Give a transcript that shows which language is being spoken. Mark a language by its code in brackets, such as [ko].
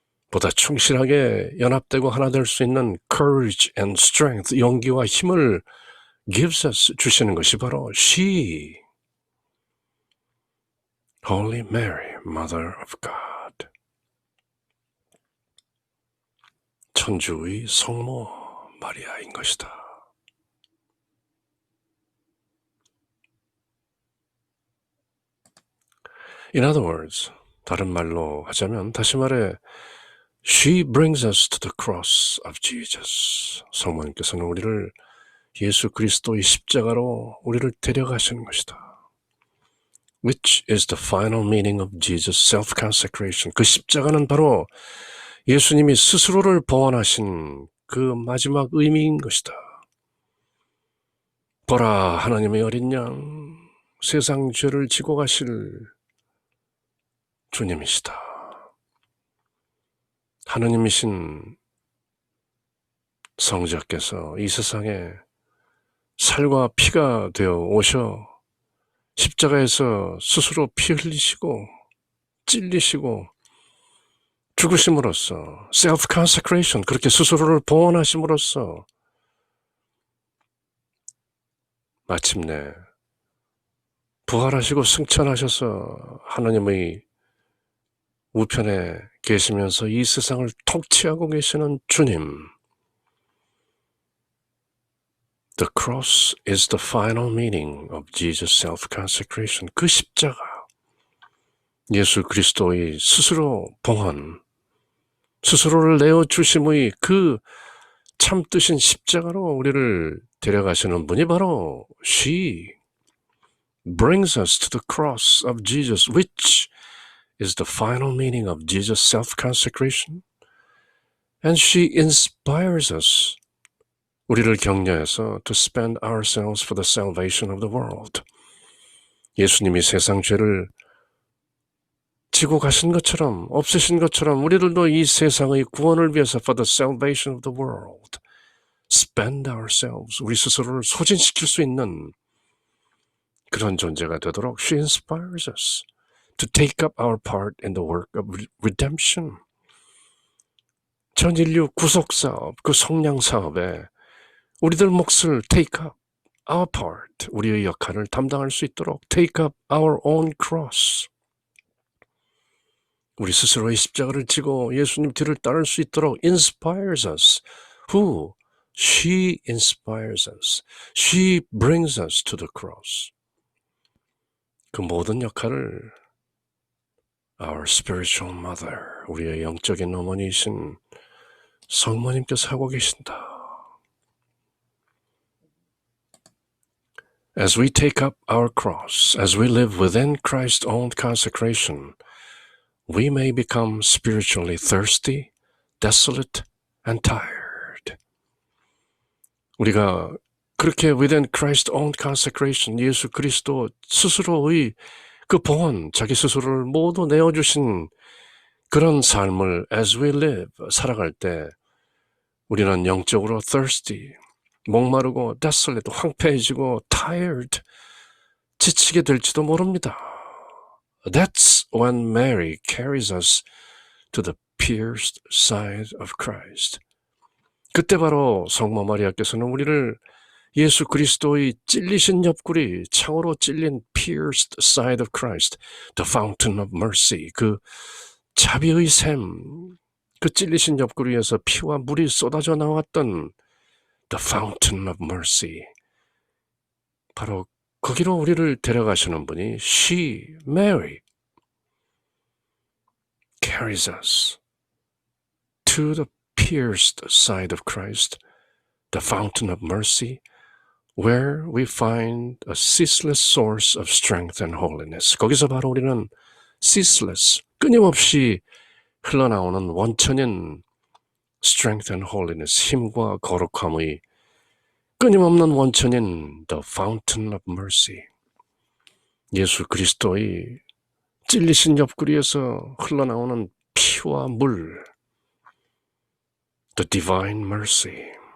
[ko] 보다 충실하게 연합되고 하나 될 수 있는 [en] courage and strength, [ko] 용기와 힘을 [en] gives us, [ko] 주시는 것이 바로 she, [en] Holy Mary, Mother of God, [ko] 천주의 성모 마리아인 것이다. [en] In other words, [ko] 다른 말로 하자면, 다시 말해 [en] She brings us to the cross of Jesus. [ko] 성모님께서는 우리를 예수 그리스도의 십자가로 우리를 데려가시는 것이다. [en] Which is the final meaning of Jesus' self-consecration. [ko] 그 십자가는 바로 예수님이 스스로를 봉헌하신 그 마지막 의미인 것이다. 보라, 하나님의 어린 양, 세상 죄를 지고 가실 주님이시다. 하느님이신 성자께서 이 세상에 살과 피가 되어 오셔 십자가에서 스스로 피 흘리시고 찔리시고 죽으심으로써 self-consecration, 그렇게 스스로를 봉헌하심으로써 마침내 부활하시고 승천하셔서 하나님의 우편에 계시면서 이 세상을 통치하고 계시는 주님. [en] The cross is the final meaning of Jesus' self-consecration. [ko] 그 십자가, 예수 그리스도의 스스로 봉헌, 스스로를 내어주심의 그 참뜻인 십자가로 우리를 데려가시는 분이 바로 [en] She brings us to the cross of Jesus, which is the final meaning of Jesus' self-consecration. And she inspires us, [ko] 우리를 격려해서 [en] to spend ourselves for the salvation of the world. [ko] 예수님이 세상 죄를 지고 가신 것처럼, 없으신 것처럼 우리들도 이 세상의 구원을 위해서 [en] for the salvation of the world spend ourselves, [ko] 우리 스스로를 소진시킬 수 있는 그런 존재가 되도록 [en] she inspires us to take up our part in the work of redemption. [ko] 전 인류 구속사업, 그 성량사업에 우리들 몫을 [en] take up our part, [ko] 우리의 역할을 담당할 수 있도록 [en] take up our own cross, [ko] 우리 스스로의 십자가를 지고 예수님 뒤를 따를 수 있도록 [en] inspires us. Who? She inspires us. She brings us to the cross. [ko] 그 모든 역할을 [en] our spiritual mother, [ko] 우리의 영적인 어머니이신 성모님께서 하고 계신다. [en] As we take up our cross, as we live within Christ's own consecration, we may become spiritually thirsty, desolate, and tired. [ko] 우리가 그렇게 [en] within Christ's own consecration, [ko] 예수 그리스도 스스로의 그 봉헌, 자기 스스로를 모두 내어주신 그런 삶을 [en] as we live, [ko] 살아갈 때 우리는 영적으로 thirsty, 목마르고 desolate, 황폐해지고 tired, 지치게 될지도 모릅니다. [en] That's when Mary carries us to the pierced side of Christ. [ko] 그때 바로 성모 마리아께서는 우리를 예수 그리스도의 찔리신 옆구리, 창으로 찔린 [en] pierced side of Christ, the fountain of mercy, [ko] 그 자비의 샘, 그 찔리신 옆구리에서 피와 물이 쏟아져 나왔던 [en] the fountain of mercy, [ko] 바로 거기로 우리를 데려가시는 분이 [en] she, Mary, carries us to the pierced side of Christ, the fountain of mercy, where we find a ceaseless source of strength and holiness. [ko] 거기서 바로 우리는 ceaseless, 끊임없이 흘러나오는 원천인 [en] strength and holiness, [ko] 힘과 거룩함의 끊임없는 원천인 [en] the fountain of mercy, [ko] 예수 그리스도의 찔리신 옆구리에서 흘러나오는 피와 물, [en] the divine mercy.